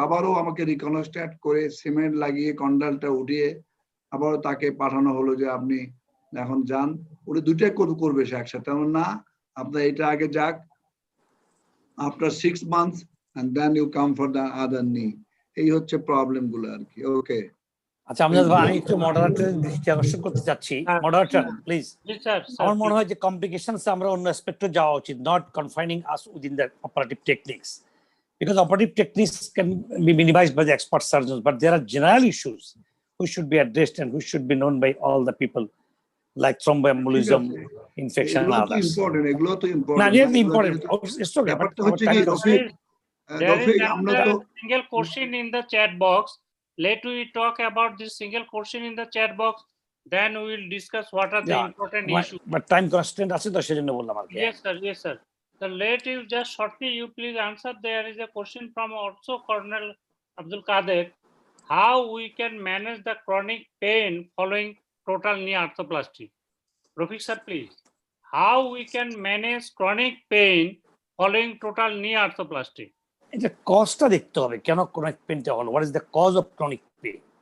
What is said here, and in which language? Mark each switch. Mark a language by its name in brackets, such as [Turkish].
[Bangla] আবারও আমাকে রিকনস্ট্রাক্ট করে সিমেন্ট লাগিয়ে কন্ডাইলটা উঠিয়ে আবারও তাকে পাঠানো হলো যে আপনি এখন যান, ওটা দুটাই করবে সে একসাথে, না আপনার এটা আগে যাক, [English] After 6 months and then you come for the other knee। [Bangla] এই হচ্ছে প্রবলেম গুলো আর কি। ওকে, আচ্ছা, আমি একটু মডারেটরের দৃষ্টি আকর্ষণ করতে চাচ্ছি। Moderator please. আমার মনে হয় যে কমপ্লিকেশনস আমরা অন্য অ্যাসপেক্টে যাওয়া উচিত, [English] Not confining us within the operative techniques, because operative techniques can be minimized by the expert surgeons, but there are general issues which should be addressed and which should be known by all the people, like thromboembolism, infection and others. [Bangla] এগুলো তো না, [English] Important, important. It's okay. [Bangla] ব্যাপারটা হচ্ছে কি [English] there is another single question in the chat box. Let we talk about this single question in the chat box, then we will discuss what are the important issues. But time constraint [Bangla] আছে তো সেজন্য বললাম আর কি। [English] Yes sir. So let you just shortly you please answer. There is a question from also Colonel Abdul Kader. How we can manage the chronic pain following total knee arthroplasty? Rafiq sir, please. How we can manage chronic pain following total knee arthroplasty? [Bangla] এটা কজটা দেখতে হবে, কেন chronic পেইনটা হলো, [English] What is the cause of chronic pain.